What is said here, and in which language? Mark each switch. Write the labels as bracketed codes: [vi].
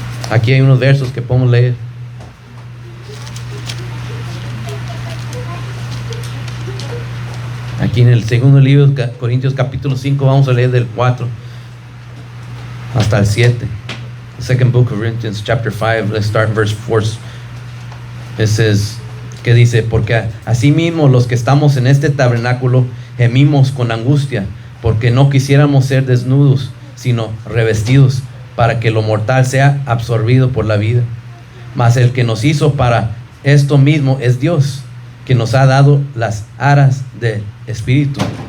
[es] Aquí hay unos versos que podemos leer. Aquí en el segundo libro de Corintios capítulo 5 vamos a leer del 4 hasta el 7. [en] The second book of Corinthians chapter 5, let's start in verse 4. [es] It says, que dice, porque asimismo los que estamos en este tabernáculo gemimos con angustia, porque no quisiéramos ser desnudos, sino revestidos, para que lo mortal sea absorbido por la vida. Mas el que nos hizo para esto mismo es Dios, que nos ha dado las aras del Espíritu.